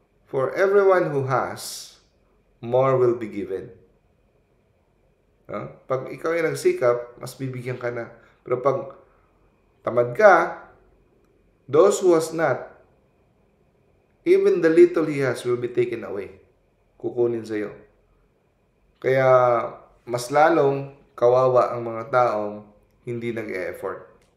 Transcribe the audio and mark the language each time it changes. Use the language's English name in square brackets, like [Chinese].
[English] For everyone who has, more will be given. [Filipino] No? Pag ikaw ay nagsikap, mas bibigyan ka na. Pero pag tamad ka, [English] those who has not, even the little he has will be taken away. [Filipino] Kukunin sa iyo. Kaya mas lalong kawawa ang mga taong hindi nag-e-effort.